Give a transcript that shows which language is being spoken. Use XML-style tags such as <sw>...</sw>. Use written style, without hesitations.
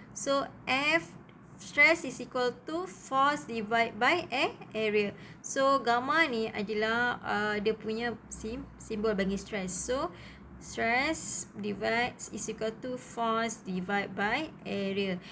<en>So, F stress is equal to force divided by area.</en> <ms>So, gamma ni adalah dia punya simbol bagi stress.</ms> <en>So, stress divides is equal to force divided by area.</en>